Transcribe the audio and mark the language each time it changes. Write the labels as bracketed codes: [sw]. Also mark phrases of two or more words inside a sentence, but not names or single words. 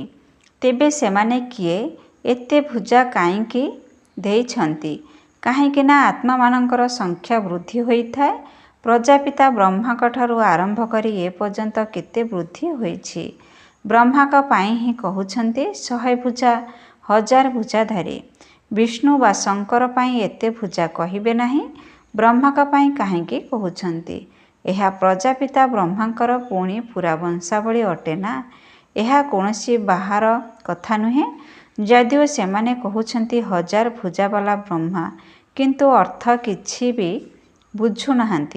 [or] ତେବେ ସେମାନେ କିଏ ଏତେ ଭୁଜା କାହିଁକି ଦେଉଛନ୍ତି କାହିଁକି ନା ଆତ୍ମା ମାନଙ୍କର ସଂଖ୍ୟା ବୃଦ୍ଧି ହୋଇଥାଏ। ପ୍ରଜାପିତା ବ୍ରହ୍ମାଙ୍କ ଠାରୁ ଆରମ୍ଭ କରି ଏ ପର୍ଯ୍ୟନ୍ତ କେତେ ବୃଦ୍ଧି ହୋଇଛି। ବ୍ରହ୍ମାଙ୍କ ପାଇଁ ହିଁ କହୁଛନ୍ତି 100 ଭୁଜା 1000 ଭୁଜାଧାରୀ। ବିଷ୍ଣୁ ବା ଶଙ୍କର ପାଇଁ ଏତେ ଭୁଜା କହିବେ ନାହିଁ। ବ୍ରହ୍ମାଙ୍କ ପାଇଁ କାହିଁକି କହୁଛନ୍ତି? ଏହା ପ୍ରଜାପିତା ବ୍ରହ୍ମାଙ୍କର ପୁଣି ପୁରା ବଂଶାବଳୀ ଅଟେ ନା। ଏହା କୌଣସି ବାହାର କଥା ନୁହେଁ। ଯଦିଓ ସେମାନେ କହୁଛନ୍ତି ହଜାର ଭୁଜାବାଲା ବ୍ରହ୍ମା, କିନ୍ତୁ ଅର୍ଥ କିଛି ବି ବୁଝୁନାହାନ୍ତି।